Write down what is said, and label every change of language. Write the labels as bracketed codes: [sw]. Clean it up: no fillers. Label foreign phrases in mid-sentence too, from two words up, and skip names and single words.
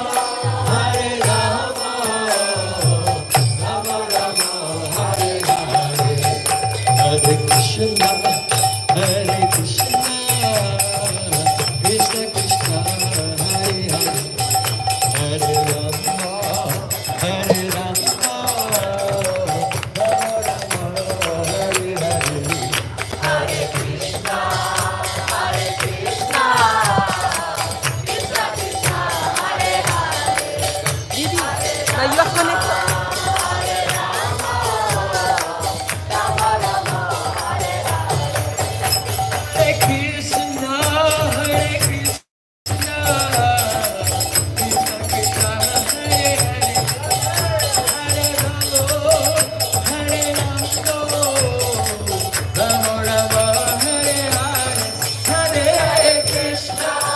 [sa] Rama Rama, Hare Hare, Hare Krishna, Krishna Krishna, Hare Hare, Hare Rama, Rama Rama, Hare Hare. [es] Didi, ¿me ayudas con esto? [sa] Hare Krishna, Krishna Krishna, Hare Hare, Hare Rama, Rama Rama, Hare Hare, Hare Krishna,